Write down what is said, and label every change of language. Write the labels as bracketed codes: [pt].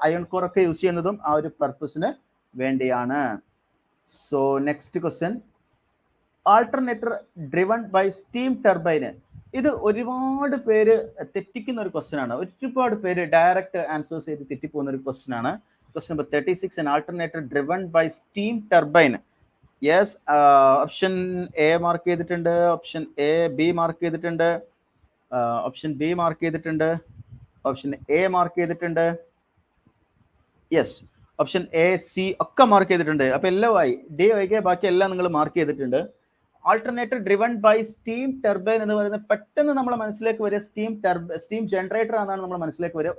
[ml] Iron core ഒക്കെ use ചെയ്യുന്നതും ആ ഒരു പർപ്പസിന് വേണ്ടിയാണ്. [en] So next question, alternator driven by steam turbine. [ml] ഇത് ഒരുപാട് പേര് തെറ്റിക്കുന്ന ഒരു ക്വസ്റ്റ്യൻ ആണ്. ഒരുപാട് പേര് ഡയറക്റ്റ് ആൻസേഴ്സ് ചെയ്ത് തെറ്റിപ്പോകുന്ന ഒരു ക്വസ്റ്റ്യൻ ആണ്. Question number 36, [en] an alternator driven by steam turbine. [ml] Yes, option A mark ചെയ്തിട്ടുണ്ട്, ഓപ്ഷൻ എ ബി മാർക്ക് ചെയ്തിട്ടുണ്ട്, ഓപ്ഷൻ ബി മാർക്ക് ചെയ്തിട്ടുണ്ട്, ഓപ്ഷൻ എ മാർക്ക് ചെയ്തിട്ടുണ്ട്. യെസ്, ഓപ്ഷൻ എ സി ഒക്കെ മാർക്ക് ചെയ്തിട്ടുണ്ട്. അപ്പൊ എല്ലാം ആയി. ഡി ഒഴികെ ബാക്കി എല്ലാം നിങ്ങൾ മാർക്ക് ചെയ്തിട്ടുണ്ട്. [en] alternator driven by steam turbine [ml] എന്ന് പറയുന്നത് പെട്ടെന്ന് നമ്മുടെ മനസ്സിലേക്ക് വരിക സ്റ്റീം ജനറേറ്റർ ആണെന്നാണ് നമ്മുടെ മനസ്സിലേക്ക് വരിക.